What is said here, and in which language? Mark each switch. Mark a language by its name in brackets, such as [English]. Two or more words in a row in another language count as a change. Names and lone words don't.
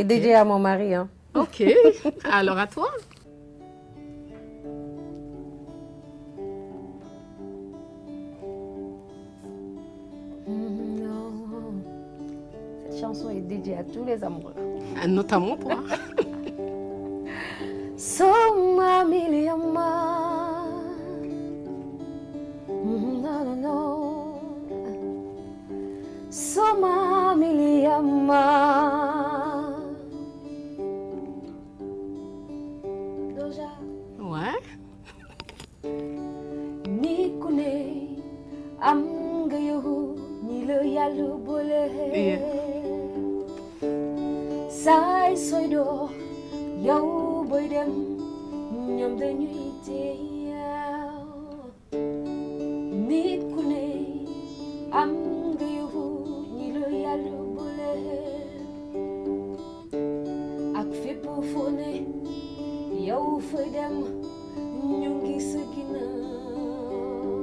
[French] Et dédié à mon mari. Hein. Ok, alors à toi. Cette chanson est dédiée à tous les amoureux. Notamment toi. [Wolof] Soma miliama, no no, Soma miliama. Doja. [French] Ouais. [Wolof] Ni kune am nga yow ni le yàlla boole. Say soydo yow boy dem ñoom dañuy teew nit ku ne am nga yow ñi la yàlla boole ak fépp foo ne yow fay dem ñu ngi sa ginnaaw